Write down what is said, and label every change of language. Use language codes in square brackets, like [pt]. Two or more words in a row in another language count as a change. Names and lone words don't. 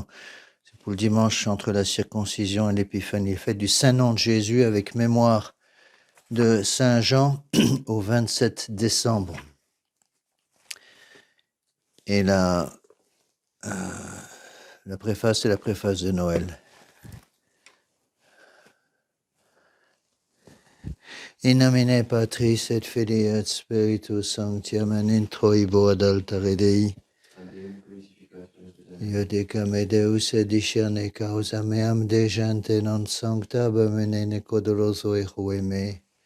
[fr] C'est pour le dimanche entre la circoncision et l'épiphanie, fête du Saint-Nom de Jésus avec mémoire de Saint Jean au 27 décembre. Et la préface, c'est la préface de Noël. [la] In nomine Patris et Filii et Spiritus Sancti, amen. Introibo ad altare Dei. Iudicame Deus et discerne causa meam de gente non sancta abomine codoroso e me.